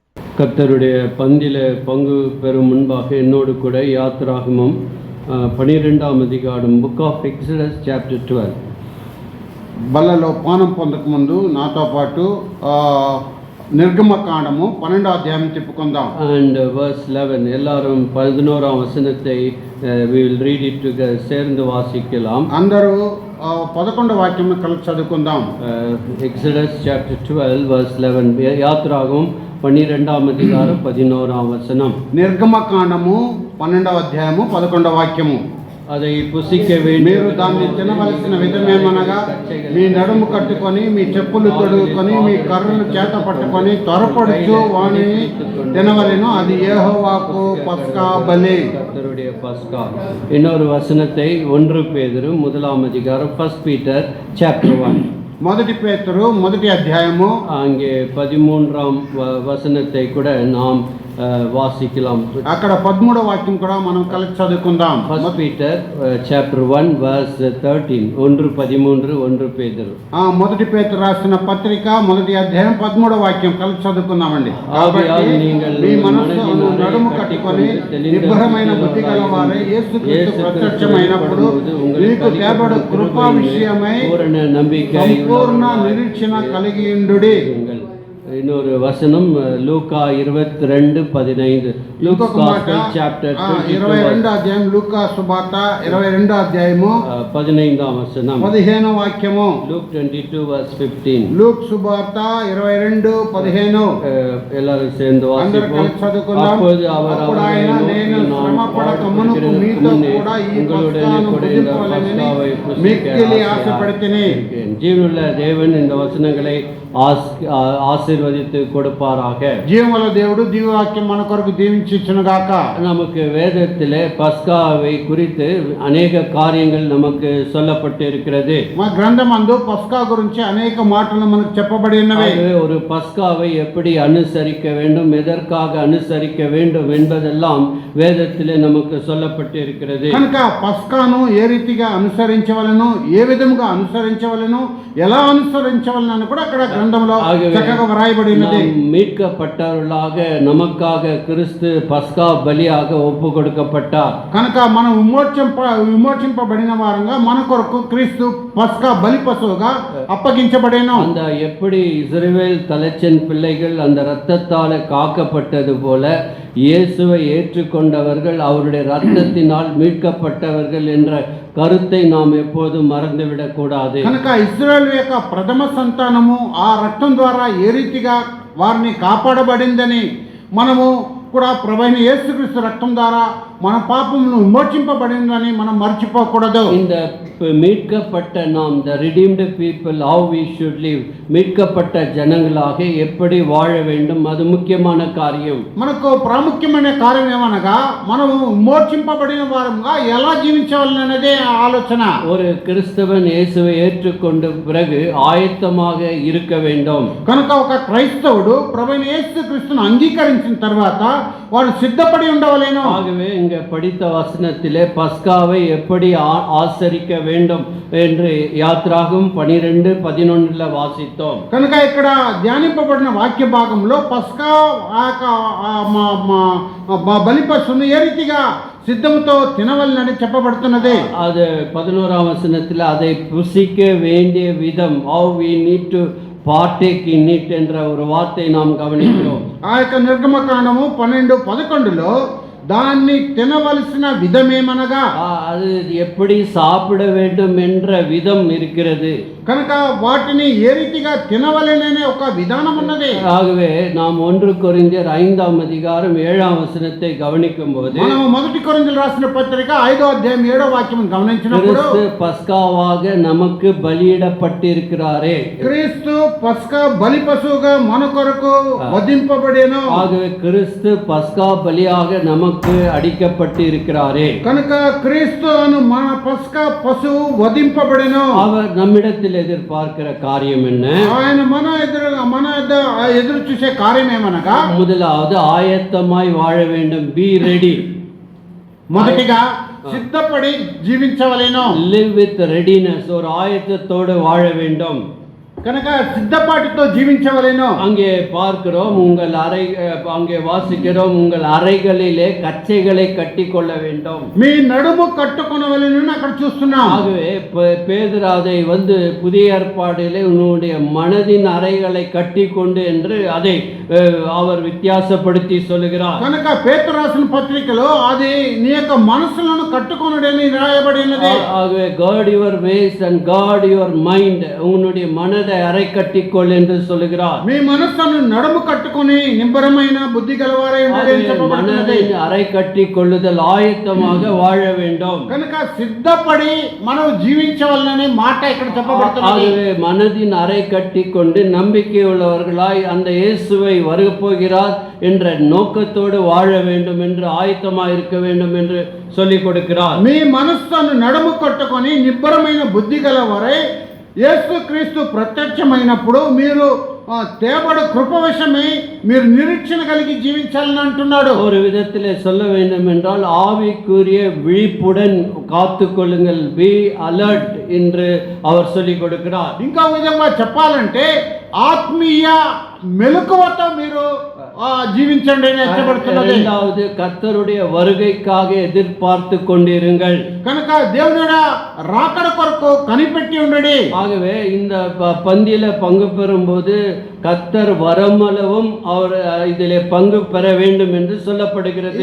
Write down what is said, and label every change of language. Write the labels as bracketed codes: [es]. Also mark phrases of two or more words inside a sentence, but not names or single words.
[ta] கர்த்தருடைய பந்தில பங்கு பெறும் முன்பாக என்னோடு கூட யாத்திராகமம் 12ஆம் அதிகாரம் [en] Book of Exodus chapter 12 [te] బల్లలో పానం పొందక ముందు నాతో పాటు నిర్గమకాండము 12వ అధ్యాయం చెప్పుకుందాం. [en] and verse 11 [ta] எல்லாரும் 11ஆம் வசனத்தை [en] we will read it together [ta] சேர்ந்து வாசிக்கலாம். [te] అందరూ 11వ వాక్యం కలిసి చదువుకుందాం. [en] Exodus chapter 12 verse 11 [ta] யாத்திராகமம் 12ஆம் அதிகாரம் 11ஆம் வசனம். [te] నిర్గమకాండము 12వ అధ్యాయము 11వ వాక్యము. [ta] அதை புசிக்க வேண்டும். [te] మీరు దాన్ని తినవలసిన విధమేమనగా మీ నడుము కట్టుకొని మీ చెప్పులు తొడుగుకొని మీ కర్రలు చేత పట్టుకొని త్వరపడుచు వాణిని తినవలెను, అది యెహోవాకు పస్కా బలి. [ta] கர்த்தருடைய பஸ்கா. இன்னொரு வசனத்தை 1 பேதுரு 1ஆம் அதிகாரம் [en] 1 Peter chapter 1 [te] మొదటి పేతురు 1వ అధ్యాయము [ta] அங்கே 13ஆம் வசனத்தை கூட நாம் வாசிக்கலாம். [te] అక్కడ 13వ వాక్యం కూడా మనం కలిసి చదువుకుందాం. [en] 1 Peter chapter 1 verse 13 1:13 1 పేతురు. [te] మొదటి పేతురు రాసిన పత్రిక 1వ అధ్యాయం 13వ వాక్యం కలిసి చదువుకుందామండి. కాబట్టి మీ మనస్సును నడుము కట్టుకొని నిబ్బరమైన బుద్ధి గలవారై యేసుక్రీస్తు ప్రత్యక్షమైనప్పుడు మీకు తేబడు కృపా విషయమై పూర్ణ నమ్మిక సంపూర్ణ నిరీక్షణ కలిగి ఉండుడి. [ta] இன்னொரு வசனம் லூக்கா 22:15 லூக்கா சாப்டர் [te] 22వ అధ్యాయం లూకా సువార్త 22వ అధ్యాయము 15ఆம் వచనం 15వ వాక్యము. లూక్ 22:15 లూక్ సువార్త 22:15 [ta] எல்லாரும் சேர்ந்து வாசிப்போம். அப்போது அவர் [te] నేను శ్రమపడక మునుపు మీతో కూడా ఈ పస్కాను భుజింపవలెనని మిక్కిలి ఆశపడితిని. [ta] జీవనుள்ள தேவன் இந்த வசனங்களை ஆசீர்வதித்து கொடுப்பாராக. [te] జీవముల దేవుడు దివ్యవాక్యం మన కొరకు దీవించి ఇచ్చునుగాక. [ta] நமக்கு வேதத்திலே பஸ்காவை குறித்து అనేక காரியங்கள் நமக்கு சொல்லப்பட்டு இருக்கிறது. [te] మా గ్రంథమందు పస్కా గురించి అనేక మాటలు మనకు చెప్పబడి ఉన్నవి. [ta] ஒரு பஸ்காவை எப்படி அனுசரிக்க வேண்டும், எதற்காக அனுசரிக்க வேண்டும் என்பதெல்லாம் வேதத்திலே நமக்கு சொல்லப்பட்டு இருக்கிறது. [te] కనుక పస్కాను ఏ రీతిగా అనుసరించవలను, ఏ విధముగా అనుసరించవలను, ఎలా అనుసరించవలను కూడా అక్కడ గ్రంథంలో చక్కగా వ్రాయబడి ఉన్నది. [ta] மீட்கப்பட்டவர்களாக நமக்காக கிறிஸ்து பஸ்கா பலியாக ஒப்பு கொடுக்கப்பட்டார். [te] కనుక మనం విమోచింపబడిన వారంగా మన కొరకు క్రీస్తు పస్కా బలి పశువుగా అప్పగించబడేను. [ta] அந்த எப்படி இஸ்ரவேல் தலைச்சன் பிள்ளைகள் அந்த இரத்தத்தால் காக்கப்பட்டது போல இயேசுவை ஏற்றுக்கொண்டவர்கள் அவருடைய இரத்தத்தினால் மீட்கப்பட்டவர்கள் என்ற கருத்தை நாம் எப்போதும் மறந்துவிடக் கூடாது. [te] కనుక ఇశ్రాయేలు యొక్క ప్రథమ సంతానము ఆ రక్తం ద్వారా ఏ రీతిగా వారిని కాపాడబడిందని మనము కూడా ప్రభువైన యేసుక్రీస్తు రక్తం ద్వారా మన పాపమును విమోచింపబడిందని మనం మర్చిపోకూడదు. [ta] இந்த மீட்கப்பட்ட நாம் [en] the redeemed people how we should live, [ta] மீட்கப்பட்ட ஜனங்களாக எப்படி வாழ வேண்டும், அது முக்கியமான காரியம். [te] మనకు ప్రాముఖ్యమైన కార్యం ఏమనగా మనము విమోచింపబడిన వారంగా ఎలా జీవించవాలనేదే ఆలోచన. [ta] ஒரு கிறிஸ்தவன் இயேசுவை ஏற்றுக்கொண்ட பிறகு ஆயத்தமாக இருக்க வேண்டும். [te] కనుక ఒక క్రైస్తవుడు ప్రభువైన యేసుక్రీస్తును అంగీకరించిన తర్వాత వాడు సిద్ధపడి ఉండవలేను. [ta] ஆகவே இங்க படித்த வசனத்திலே பஸ்காவை எப்படி ஆசரிக்க வேண்டும் என்று யாத்ராகமம் 12:11 வாசித்தோம். [te] కనుక ఇక్కడ ధ్యానింపబడిన వాక్య భాగంలో పస్కా బలి పశువును ఏ రీతిగా సిద్ధముతో తినవలనని చెప్పబడుతున్నది. [ta] அது 11ஆம் வசனத்தில் அதை புசிக்க வேண்டிய விதம் [en] how we need to partake in it [ta] என்ற ஒரு வார்த்தை நாம் கவனிக்கிறோம். [te] ఆ యొక్క నిర్గమకాండము 12:11లో దాన్ని తినవలసిన విధమేమనగా [ta] அது எப்படி சாப்பிட வேண்டும் என்ற விதம் இருக்கிறது. [te] కనుక వాటిని ఏ రీతిగా తినవలెననే ఒక విధానం ఉన్నది. [ta] ஆகவே நாம் 1 கொரிந்தியர் 5ஆம் அதிகாரம் 7ஆம் வசனத்தை கவனிக்கும் போது [te] మనం మొదటి కొరింథీయులకు రాసిన పత్రిక 5వ అధ్యాయం 7వ వాక్యం గమనించినప్పుడు [ta] கிறிஸ்து பஸ்காவாக நமக்கு பலியிடப்பட்டிருக்கிறாரே. [te] క్రీస్తు పస్కా బలి పశువుగా మన కొరకు వధింపబడెను. [ta] ஆகவே கிறிஸ்து பஸ்கா பலியாக நமக்கு அடிக்கப்பட்டு இருக்கிறாரே. [te] కనుక క్రీస్తు అను మన పస్కా పశువు వధింపబడెను. [ta] அவர் நம்மிடத்தில் எதிர்பார்க்கிற காரியம் என்ன? [te] ఆయన మన ఎదురు చూసే కార్యం ఏమనగా [ta] முதலாவது ஆயத்தமாய் வாழ வேண்டும், [en] be ready. [te] మొదటిగా సిద్ధపడి జీవించవలెను. [en] live with readiness, [ta] ஒரு ஆயத்தத்தோடு வாழ வேண்டும். [te] కనుక సిద్ధపాటుతో జీవించవలెను. [ta] அங்கே பார்க்கிறோம் அங்கே வாசிக்கிறோம், உங்கள் அறைகளிலே கச்சைகளை கட்டிக்கொள்ள வேண்டும். [te] మీ నడుము కట్టుకొనవలెను అక్కడ చూస్తున్నాం. [ta] ஆகவே பேதுரு அதை புதிய ஏற்பாடிலே உன்னுடைய மனதின் அறைகளை கட்டிக்கொண்டு என்று அதை அவர் வித்தியாசப்படுத்தி சொல்லுகிறார். [te] కనుక పేతురు రాసిన పత్రికలో అది నీ యొక్క మనసులను కట్టుకొనుడని రాయబడినది. [en] ஆகவே guard your ways and guard your mind, [ta] உன்னுடைய மனதை அறை கட்டிக்கொள் என்று சொல்லுகிறார். [te] మీ మనస్సును నడుము కట్టుకొని నిబ్బరమైన బుద్ధి గలవారై ఉండండి చెప్పబడినది. [ta] மனதை அறை கட்டிக்கொள்ளுதல், ஆயத்தமாக வாழ வேண்டும். [te] కనుక సిద్ధపడి మనం జీవించవలననే మాట ఇక్కడ చెప్పబడుతున్నది. [ta] ஆகவே மனதின் அறை கட்டிக்கொண்டு நம்பிக்கை உள்ளவர்களாய் அந்த இயேசுவை வருகப்போகிறார் என்ற நோக்கத்தோடு வாழ வேண்டும் என்று ஆயத்தமாக இருக்க வேண்டும் என்று சொல்லிக் கொடுக்கிறார். [te] మీ మనస్సును నడుము కట్టుకొని నిబ్బరమైన బుద్ధి గలవారై యేసుక్రీస్తు ప్రత్యక్షమైనప్పుడు మీరు తేవడు కృపవశమే మీరు నిరీక్షణ కలిగి జీవించాలని అంటున్నాడు. [ta] ஒரு விதத்திலே சொல்ல வேண்டும் என்றால் ஆவிக்குரிய விழிப்புடன் காத்துக்கொள்ளுங்கள், [en] be alert [ta] என்று அவர் சொல்லிக் கொடுக்கிறார். [te] ఇంకా విధంగా చెప్పాలంటే ఆత్మీయ మెలకువతో మీరు జీవించండి అని చెప్పబడుతున్నది. [ta] இரண்டாவது, கர்த்தருடைய வருகைக்காக எதிர்பார்த்து கொண்டிருங்கள். [te] కనుక దేవుని రాకడ కొరకు కనిపెట్టి ఉండండి. [ta] ஆகவே இந்த பந்தியில பங்கு பெறும்போது கர்த்தர் வரமளவும் அவர் இதிலே பங்கு பெற வேண்டும் என்று சொல்லப்படுகிறது.